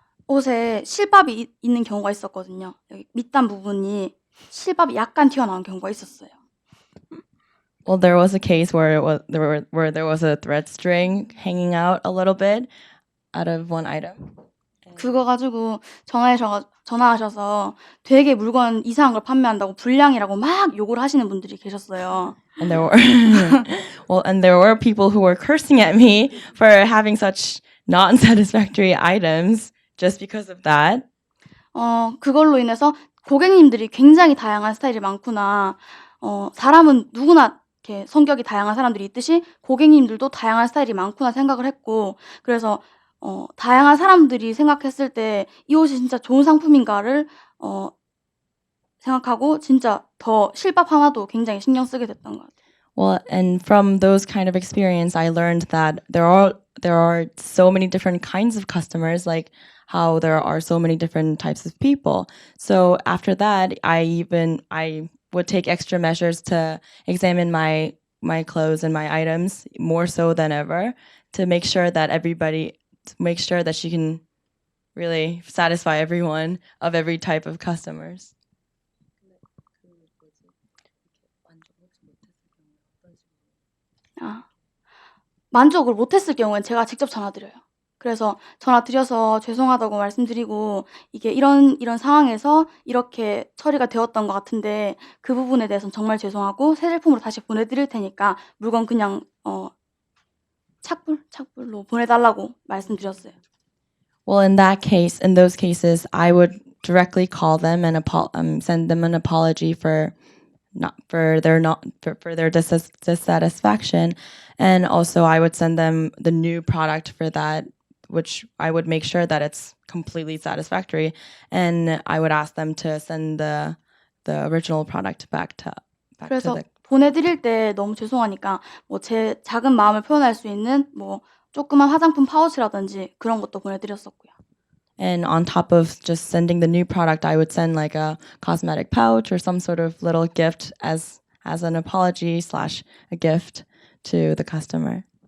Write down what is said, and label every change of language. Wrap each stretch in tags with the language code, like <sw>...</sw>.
<ko>옷에 실밥이 있는 경우가 있었거든요. 여기 밑단 부분이 실밥이 약간 튀어나온 경우가 있었어요.</ko> <en>well, there was a case where there was a thread string hanging out a little bit out of one item.</en> <ko>그거 가지고 전화하셔서 되게 물건 이상한 걸 판매한다고 불량이라고 막 욕을 하시는 분들이 계셨어요.</ko> <en>And there were and there were people who were cursing at me for having such non-satisfactory items just because of that.</en> <ko>그걸로 인해서 고객님들이 굉장히 다양한 스타일이 많구나. 사람은 누구나 이렇게 성격이 다양한 사람들이 있듯이 고객님들도 다양한 스타일이 많구나 생각을 했고, 그래서 다양한 사람들이 생각했을 때 이 옷이 진짜 좋은 상품인가를 생각하고 진짜 더 실밥 하나도 굉장히 신경 쓰게 됐던 것 같아요.</ko> <en>Well, and from those kind of experience, I learned that there are so many different kinds of customers, like how there are so many different types of people. So after that, I would take extra measures to examine my clothes and my items more so than ever to make sure that she can really satisfy everyone of every type of customers.</en> <ko>만족을 못했을 경우엔 제가 직접 전화드려요. 그래서 전화드려서 죄송하다고 말씀드리고, 이게 이런 상황에서 이렇게 처리가 되었던 것 같은데 그 부분에 대해서는 정말 죄송하고 새 제품으로 다시 보내드릴 테니까 물건 그냥 착불로 보내달라고 말씀드렸어요.</ko> <en>Well, in those cases, I would directly call them and send them an apology for their dissatisfaction, and also I would send them the new product for that, which I would make sure that it's completely satisfactory, and I would ask them to send the original product back to</en> <ko>그래서</ko> <en>the.</en> <ko>보내드릴 때 너무 죄송하니까 제 작은 마음을 표현할 수 있는 조그만 화장품 파우치라든지 그런 것도 보내드렸었고요.</ko> <en>And on top of just sending the new product, I would send like a cosmetic pouch or some sort of little gift as an apology / a gift to the customer.</en>